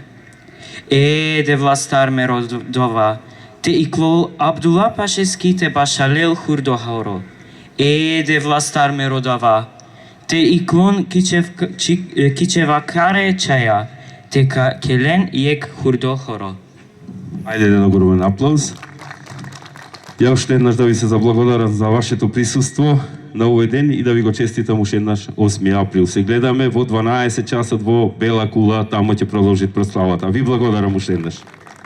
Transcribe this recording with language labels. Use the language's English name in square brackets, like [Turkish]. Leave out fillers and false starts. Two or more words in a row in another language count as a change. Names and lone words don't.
[Romany] Еде властар ме родова. Те иклол Абдула Пашески те башалел хурдо хауро. Еде властар ме родава. Те иклон кичева каре чаја. Те келен јек хурдо хоро. [Macedonian] Ајде еден огромен аплауз. Ја уште еднаш да ви се заблагодарам за вашето присуство на овој ден и да ви го честитам уште еднаш 8 април. Се гледаме во 12 часот во Бела кула, тамо ќе продолжи прославата. Ви благодарам уште еднаш.